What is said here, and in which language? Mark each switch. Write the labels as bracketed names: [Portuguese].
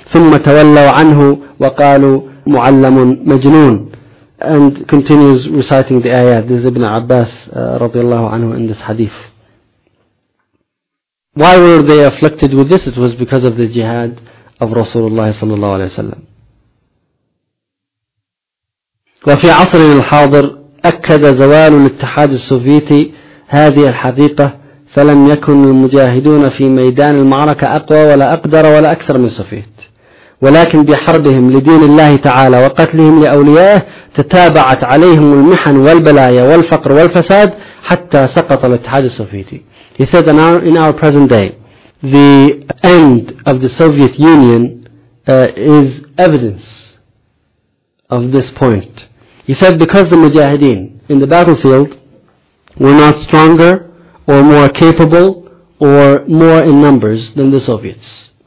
[Arabic] ثُمَّ تَوَلَّوْا عَنْهُ وَقَالُوا مُعَلَّمٌ مَجْنُونٌ. [English] And continues reciting the ayat. This is Ibn Abbas رضي الله عنه in this hadith. Why were they afflicted with this? It was because of the jihad of Rasulullah صلى الله عليه وسلم. [Arabic] وفي عصر الحاضر أكد زوال الاتحاد السوفيتي هذه الحقيقة، فا فلم يكن المجاهدون في ميدان المعركة أقوى ولا أقدر ولا أكثر من صفيت، ولكن بحربهم لدين الله تعالى وقتلهم لأوليائه تتابعت عليهم المحن والبلايا والفقر والفساد حتى سقط الاتحاد السوفيتي. [English] He said in our present day, the end of the Soviet Union is evidence of this point. He said because the mujahideen in the battlefield were not stronger or more capable or more in numbers than the Soviets.